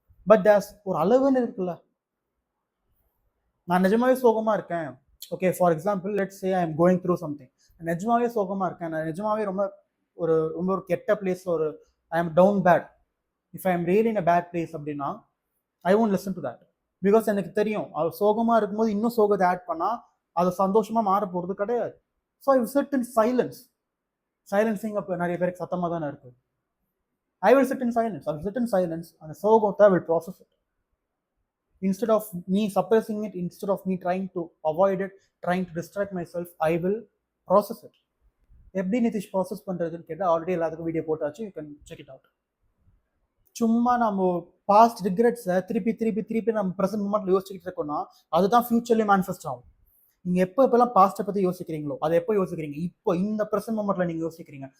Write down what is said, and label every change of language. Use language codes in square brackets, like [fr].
[en] but there's [ta] ஒரு அளவுன்னு இருக்குல்ல. நான் நிஜமாவே சோகமாக இருக்கேன், [en] okay for example let's say I am going through something, [ta] நிஜமாவே சோகமாக இருக்கேன், நான் நிஜமாவே ரொம்ப ஒரு கெட்ட [en] place, ஒரு I am down bad, if I am really in a bad place [ta] அப்படின்னா [en] I won't listen to that. [ta] Because எனக்கு தெரியும் அது சோகமாக இருக்கும்போது இன்னும் சோகத்தை ஆட் பண்ணால் அது சந்தோஷமாக மாற போகிறது கிடையாது. [en] So I will sit in silence. [ta] சைலன்ஸிங் அப்போ நிறைய பேருக்கு சத்தமாக தானே இருக்குது. [en] I will sit in silence. [ta] அந்த சோகத்தை [en] I will process it. Instead of me suppressing it, instead of me trying to avoid it, trying to distract myself, I will process it. [ta] எப்படி Nitish process பண்ணுறதுன்னு கேட்டால் ஆல்ரெடி எல்லாத்துக்கும் video போட்டாச்சு, [en] You can check it out. [ta] சும்மா நம்ம past ரிக்ரெட்ஸை திருப்பி திருப்பி திருப்பி நம்ம ப்ரெசென்ட் மூமெண்ட்ல யோசிச்சுக்கிட்டு இருக்கோம்னா அதுதான் ஃபியூச்சர்லேயே மேனிஃபெஸ்ட் ஆகும். நீங்க எப்பெல்லாம் பாஸ்ட்டை பத்தி யோசிக்கிறீங்களோ அதை எப்போ யோசிக்கிறீங்க, இப்போ இந்த ப்ரெசென்ட் மூமெண்ட்ல நீங்க யோசிக்கிறீங்க.